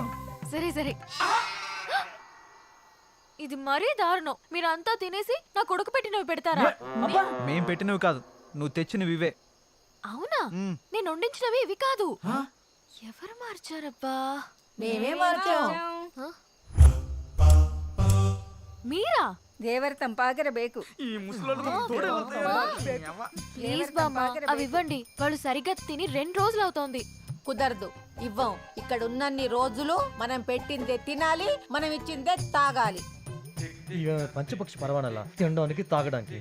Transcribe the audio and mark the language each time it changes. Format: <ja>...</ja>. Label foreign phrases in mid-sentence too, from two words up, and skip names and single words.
<te>సరే సరే. ఇది మరీ దారుణం. మీరంతా తినేసి నా కొడుకు పెట్టినవి పెడతారా? మేం పెట్టినవి కాదు, నువ్వు తెచ్చినవి ఇవే. అవునా? మ్మ్. నేను వండించినవి ఇవి కాదు. ఎవరు మార్చారబ్బా? మేమే మార్చాం. మీరా?</te> <kn>ದೇವರ ತಂಪಾಗಿರ ಬೇಕು.</kn> <te>ఈ ముసలోళ్ళు తోడే ప్లీజ్ బామ్మ, అవి ఇవ్వండి. వాళ్ళు సరిగ్గా తిని 2 రోజులు అవుతోంది. కుదరదు, ఇవ్వం. ఇక్కడ ఉన్నన్ని రోజులు మనం పెట్టిందే తినాలి, మనం ఇచ్చిందే తాగాలి. ఇక పంచపక్షి పరవానలా తినడానికి తాగడానికి.</te>